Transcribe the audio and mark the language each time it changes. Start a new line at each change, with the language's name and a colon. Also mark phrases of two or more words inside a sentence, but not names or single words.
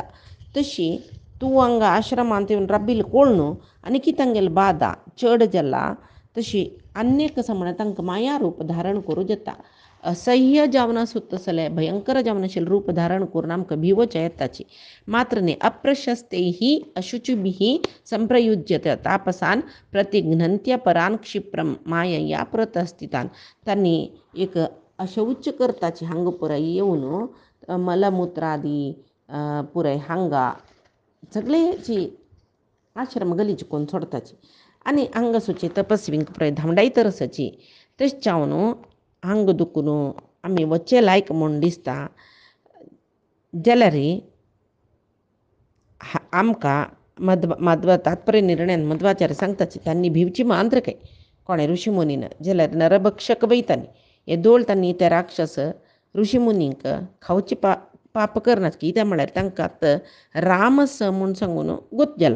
Konkani: तशी तूं हांगा आश्रमांत येवन राबिल्लो कोण न्हू आनी कितें तांगेली बादा चड जाला तशी आनीक कसो म्हळ्यार तांकां माया रूप धारण करूं जाता. असह्य जावन सुद्दां जाल्यार भयंकर जावन आशिल्लें रूप धारण करून आमकां भिवच्या येताची मात्र न्ही
Sanskrit: अप्रशस्तैः अशुचिभिः संप्रयुज्यते तापसान प्रतिघ्नन्त्य परान क्षिप्रम मायया प्रतस्थितान.
Konkani: तांणी एक अशौच करताची हांगा पुराय येवन मलमुत्रादी पुराय हांगा सगळेची आश्रम गलीच कोण सोडताची आनी हांगा सुची तपस्वींक पुराय धांवडायतर आसाची. तशें जावन हांगा दुखून आमी वच्चे लायक म्हूण दिसता जाल्यार आमकां मध्व तात्पर्य निर्णयान मध्वाचार्य सांगताची तांणी भिवची मांद्र काय कोणे ऋषिमुनीन जाल्यार नरभक्षक वयतानी हे दोळ तांणी ते राक्षस ऋषिमुनींक खावची पाप करनात कित्याक म्हळ्यार तांकां आतां रामस म्हूण सांगून गोत जाला.